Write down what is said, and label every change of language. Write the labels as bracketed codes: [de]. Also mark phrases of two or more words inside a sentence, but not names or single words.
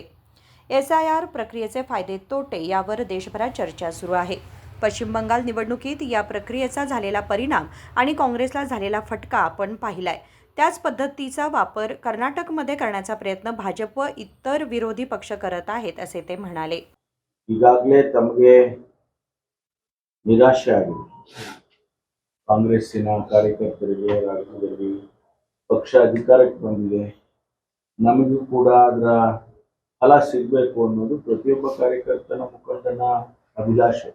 [mr] SIR प्रक्रियेचे फायदे तोटे यावर देशभरात चर्चा सुरू आहे. पश्चिम बंगाल निवडणुकीत या प्रक्रियेचा झालेला परिणाम आणि काँग्रेसला झालेला फटका आपण पाहिलाय. त्याच पद्धतीचा वापर कर्नाटकमध्ये करण्याचा प्रयत्न भाजप व इतर विरोधी पक्ष करत आहेत, असे ते म्हणाले. [kn] ಈಗಾಗಲೇ ತಮಗೆ ನಿರಾಶೆ ಆಗಿದೆ. ಕಾಂಗ್ರೆಸ್ಸಿನ ಕಾರ್ಯಕರ್ತರಿಗೆ ರಾಜ್ಯದಲ್ಲಿ ಪಕ್ಷ ಅಧಿಕಾರಕ್ಕೆ ಬಂದಿದೆ, ನಮಗೂ ಕೂಡ ಅದರ ಫಲ ಸಿಗಬೇಕು ಅನ್ನೋದು ಪ್ರತಿಯೊಬ್ಬ ಕಾರ್ಯಕರ್ತನ ಮುಖಂಡನ ಅಭಿಲಾಷೆ.